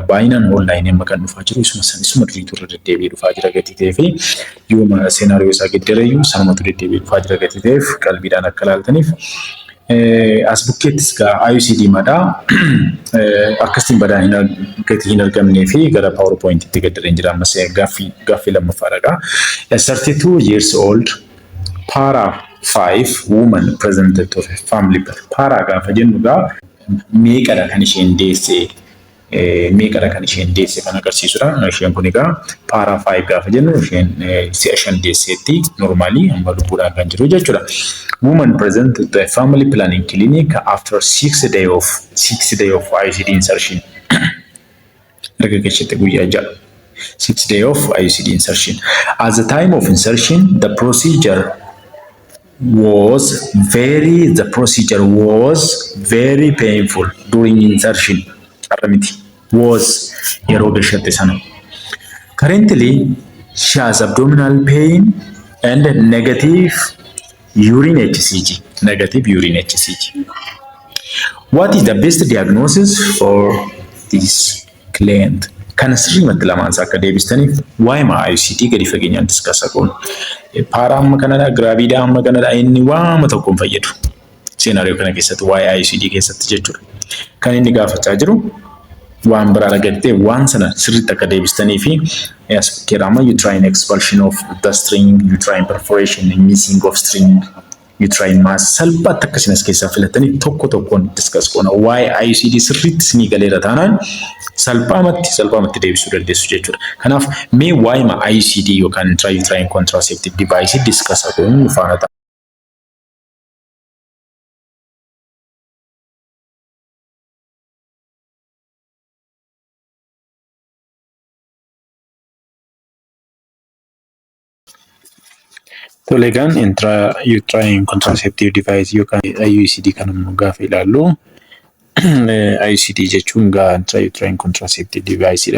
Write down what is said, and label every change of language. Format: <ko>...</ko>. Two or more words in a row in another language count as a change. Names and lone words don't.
<om>Baay'inaan onlaayinii amma kan dhufaa jiru isuma duriitu irra deddeebi'ee dhufaa jira gatii ta'ee fi yooma seenaariyoo isaa geddereyyuu sanumatu deddeebi'ee dhufaa jira gatii ta'eef qalbiidhaan akka ilaaltaniif. As bukkeettis gaa ICD madhaa akkasiin badaa gatii hin argamnee fi gara PowerPoint-itti gaddareen jira ammas gaaffii lammaffaadha.</om> <en>32 years old para 5 woman presented to a family birth.</en> <om>Para gaafa jennu gaa meeqadha kan isheen deesse kan agarsiisudha. Isheen kun egaa para 5 gaafa jennu isheen si'a 5 deesseetti normally amma lubbuudhaan kan jiru jechuudha.</om> <en>Woman presented to a family planning clinic after 6 days of ICD insertion.</en> <om>Erga keessatti guyyaa 6</om> <en>days of ICD insertion. At the time of insertion, the procedure was very painful during insertion.</en> <om>Was yeroo gashatte sana.</om> <en>Currently, she has abdominal pain and negative urine HCG. What is the best diagnosis for this client?</en> <om>Kan sirriimatti lamaan isaa akka deebistaniif waa'ee ICD gadi fageenyaan discuss goonu. Para amma kanadha, giraviida amma kanadha inni waama tokko hin fayyadu. Seenaariyoo kana keessatti waa'ee ICD keessatti jechuudha. Kan inni gaafachaa jiru waan biraa argattee waan sana sirriitti akka deebistanii fi as bukkeedhaama</om> <en>uterine expulsion of the string, uterine perforation, missing of string, uterine mass</en> <om>salphaatti akkasiin as keessaa filatanii tokko tokkoon discuss goona. Waa'ee ICD sirriitti isinii galeera taanaan salphaamatti deebisuu dandeessu jechuudha. Kanaaf mee waa'ee ICD yookaan</om> <en>intrauterine contraceptive device</en> <om>discuss goonu faana ta'a. Tolegaan</om> <en>intrauterine contraceptive device</en> <om>yookaan IUCD kan immoo gaafa ilaallu IUCD jechuun gaa</om> <en>intrauterine contraceptive device</en> <om>dha.</om>